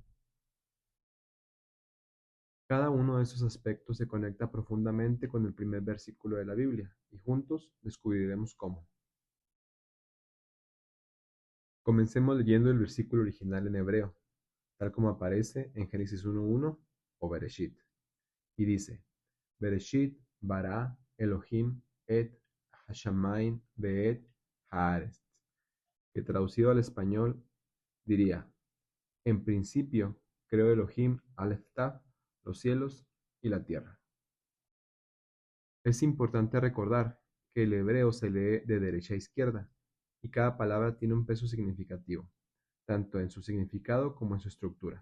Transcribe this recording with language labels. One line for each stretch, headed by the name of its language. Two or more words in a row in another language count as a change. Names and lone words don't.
Spanish: Cada uno de esos aspectos se conecta profundamente con el primer versículo de la Biblia y juntos descubriremos cómo. Comencemos leyendo el versículo original en hebreo, tal como aparece en Génesis 1:1 o Bereshit, y dice:
Hebrew: בראשית ברא אלהים את השמים ואת הארץ,
Spanish: que traducido al español diría: en principio creó Elohim Aleph Tav, los cielos y la tierra. Es importante recordar que el hebreo se lee de derecha a izquierda y cada palabra tiene un peso significativo, tanto en su significado como en su estructura.